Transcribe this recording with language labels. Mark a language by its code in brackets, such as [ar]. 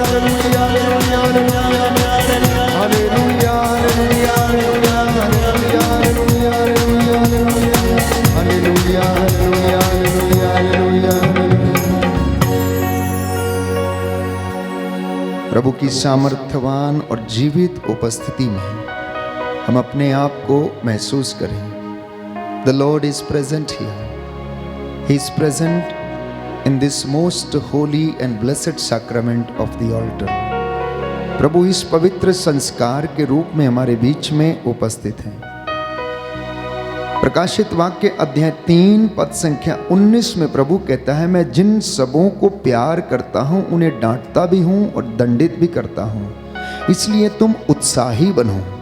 [hi] Hallelujah hallelujah hallelujah hallelujah hallelujah hallelujah hallelujah hallelujah. प्रभु की सामर्थ्यवान और जीवित उपस्थिति में हम अपने आप को महसूस करें। [en] The Lord is present here. He is present in this most holy and blessed sacrament of the altar. [hi] प्रभु इस पवित्र संस्कार के रूप में हमारे बीच में उपस्थित हैं। प्रकाशित वाक्य अध्याय 3 पद संख्या 19 में प्रभु कहता है, मैं जिन सबों को प्यार करता हूं उन्हें डांटता भी हूं और दंडित भी करता हूं, इसलिए तुम उत्साही बनो।